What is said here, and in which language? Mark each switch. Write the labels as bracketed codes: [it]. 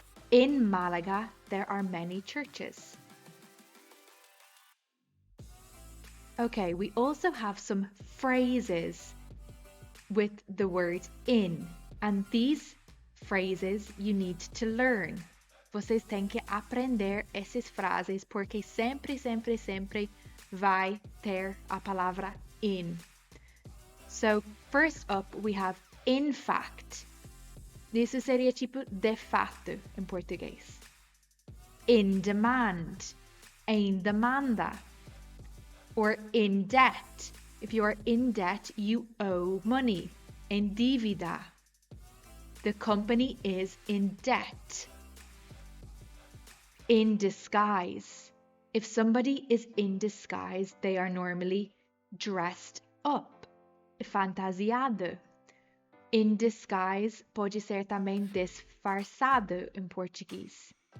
[en] In Malaga, there are many churches. Okay, we also have some phrases with the word in, and these phrases you need to learn. [pt] Vocês têm que aprender essas frases porque sempre vai ter a palavra in. [en] So, first up, we have in fact. [pt] Isso seria tipo de fato em português. [en] In demand, [pt] em demanda. [en] Or in debt. If you are in debt, you owe money. [pt] En dívida. [en] The company is in debt. In disguise. If somebody is in disguise, they are normally dressed up, [pt] fantasiado. [en] In disguise [pt] pode ser também disfarçado em português.